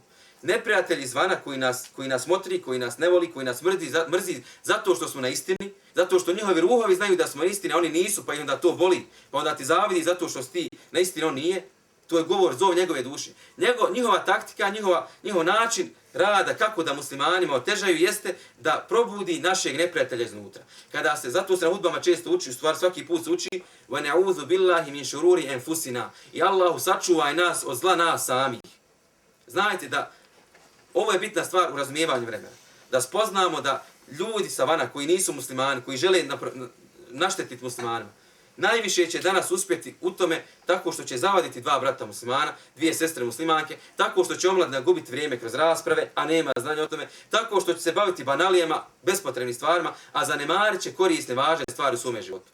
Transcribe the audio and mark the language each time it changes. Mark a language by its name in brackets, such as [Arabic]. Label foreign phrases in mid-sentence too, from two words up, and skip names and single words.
[Bosnian] Neprijatelj izvana koji nas motri, koji nas ne voli, koji nas mrzi zato što smo na istini, zato što njihovi ruhovi znaju da smo na istini, a oni nisu, pa i onda to boli, pa onda ti zavidi zato što si ti na istini, on nije. To je govor, zov njegove duše. Njihova taktika, njihov način rada kako da muslimanima otežaju jeste da probudi našeg neprijatelja iznutra. Kada se, zato se na hudbama često uči, u stvari svaki put se uči [Arabic] وَنَعُوذُ بِاللَّهِ مِنْ شُرُورِ أَنفُسِنَا [Bosnian] i Allahu sačuvaj nas od zla nas samih. Znajte da ovo je bitna stvar u razumijevanju vremena. Da spoznamo da ljudi sa vana koji nisu muslimani, koji žele naštetiti muslimanima, najviše će danas uspjeti u tome tako što će zavaditi dva brata muslimana, dvije sestre muslimanke, tako što će omladina gubiti vrijeme kroz rasprave, a nema znanja o tome, tako što će se baviti banalijama, bespotrebnim stvarima, a zanemarit će korisne, važne stvari u svome životu.